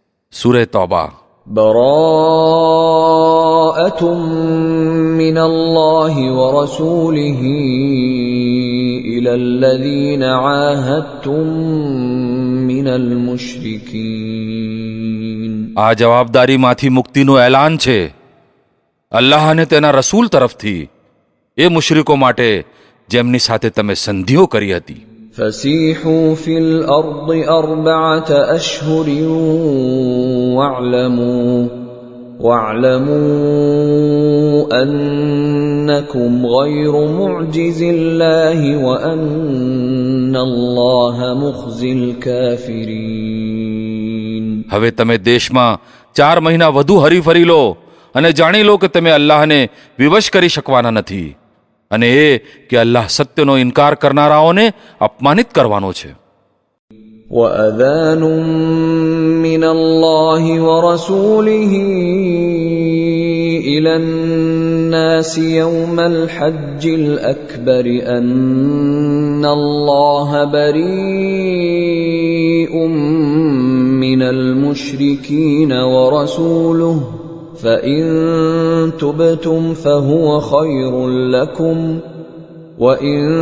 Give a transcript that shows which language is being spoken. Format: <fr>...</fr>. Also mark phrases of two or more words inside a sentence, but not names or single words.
<gu>સૂરે તૌબા.</gu> <ar>براءة من الله ورسوله إلى الذين عاهدتم من المشركين.</ar> <gu>આ જવાબદારીમાંથી મુક્તિનું એલાન છે અલ્લાહ અને તેના રસૂલ તરફથી એ મુશરિકો માટે જેમની સાથે તમે સંધિઓ કરી હતી.</gu> <ar>فسيحوا في الأرض 4 أشهر واعلموا أنكم غير معجز الله وأن الله مخزي الكافرين.</ar> <gu>હવે તમે દેશમાં 4 મહિના વધુ હરી ફરી લો અને જાણી લો કે તમે અલ્લાહને વિવશ કરી શકવાના નથી અને એ કે અલ્લાહ સત્યનો ઇનકાર કરનારાઓને અપમાનિત કરવાનો છે.</gu> <ar>وأذان من الله ورسوله إلى الناس يوم الحج الأكبر أن الله بريء من المشركين ورسوله فإن تبتم فهو خير لكم وإن</ar>